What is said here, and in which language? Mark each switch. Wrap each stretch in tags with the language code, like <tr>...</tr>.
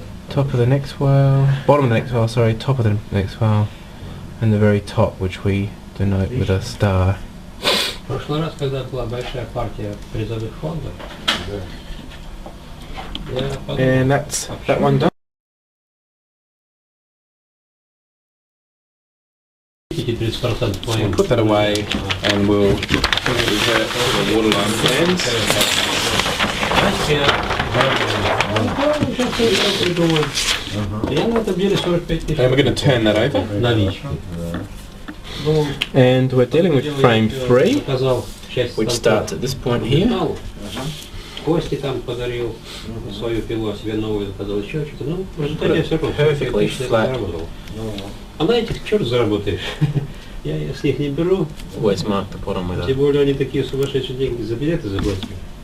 <en>Top of the next whale, bottom of the next whale, sorry, top of the next whale, and the very top, which we denote with a star.</en> <ru>В прошлый раз, когда была большая партия призовых фондов,</ru> <en>and that's that one done. We'll put that away and we'll revert to the waterline plans. And we're going to turn that over. And we're dealing with frame 3, which starts at this point here.</en> <ru>Кости там подарил свою пилу, а себе новую заказал, еще что-то. Ну, в результате все равно заработал. А на этих черт заработаешь. Я с них не беру. Тем более они такие сумасшедшие деньги за билеты заплатили.</ru>